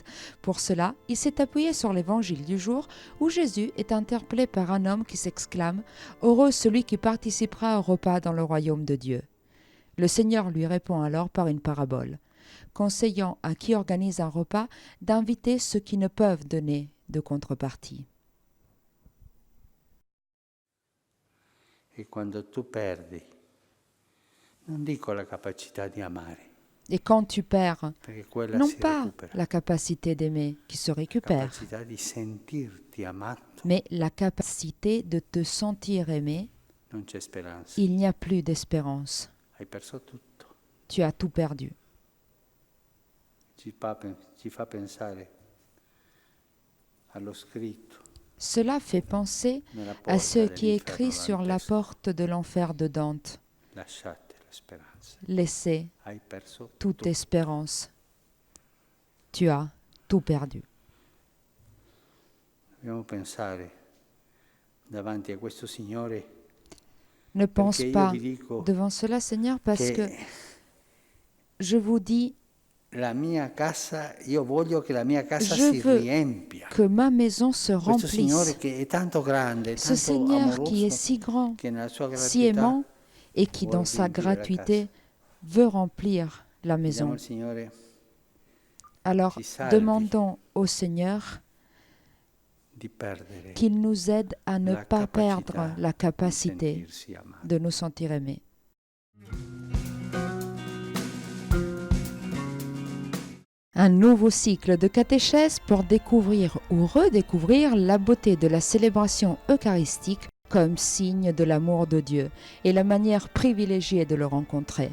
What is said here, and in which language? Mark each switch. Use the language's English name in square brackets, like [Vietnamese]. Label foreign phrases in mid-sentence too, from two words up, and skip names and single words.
[French] Pour cela, il s'est appuyé sur l'évangile du jour où Jésus est interpellé par un homme qui s'exclame « Heureux celui qui participera au repas dans le royaume de Dieu ». Le Seigneur lui répond alors par une parabole, conseillant à qui organise un repas d'inviter ceux qui ne peuvent donner de contrepartie. [Italian] E quando tu perdi, non dico la capacità di amare, [French] Et quand tu perds, [Italian] perché quella non si [French] pas [Italian] recupera, [French] la capacité d'aimer qui se [Italian] la [French] récupère, [Italian] capacità di sentirti amato, [French] mais la capacité de te sentir aimé, [Italian] non c'è speranza, [French] il n'y a plus d'espérance. [Italian] hai perso tutto. [French] Tu as tout perdu. [Italian] Ci fa pensare allo scritto [French] Cela fait penser [Italian] nella [French] à [Italian] porta [French] ce qui est écrit [Italian] dell'inferno [French] sur la [Italian] dantesco. [French] porte de l'enfer de Dante. [Italian] Lasciate la speranza, [French] Laissez [Italian] hai perso [French] toute [Italian] tutto. [French] espérance. Tu as tout perdu. [Italian] Dobbiamo pensare davanti a questo Signore, [French] Ne pense [Italian] perché io [French] pas [Italian] vi dico [French] devant cela, Seigneur, parce que [Italian] che [French] je vous dis, [Italian] la mia casa, io voglio che la mia casa [French] je [Italian] si [French] veux [Italian] riempia. [French] que ma maison se [Italian] Questo Signore [French] remplisse. [Italian] che è tanto grande, [French] Ce [Italian] tanto [French] Seigneur qui est [Italian] amoroso, [French] si grand, [Italian] che nella sua [French] si [Italian] gratuità [French] aimant et qui, [Italian] vuole [French] dans sa [Italian] riempire la [French] gratuité, [Italian] casa. [French] veut remplir la [Italian] Chiediamo [French] maison. [Italian] al Signore [French] Alors, [Italian] ci salvi [French] demandons au Seigneur [Italian] di perdere [French] qu'il nous aide à ne [Italian] la [French] pas [Italian] capacità [French] perdre la [Italian] di [French] capacité [Italian] sentirsi amati. [French] de nous sentir aimés. Un nouveau cycle de catéchèse pour découvrir ou redécouvrir la beauté de la célébration eucharistique comme signe de l'amour de Dieu et la manière privilégiée de le rencontrer.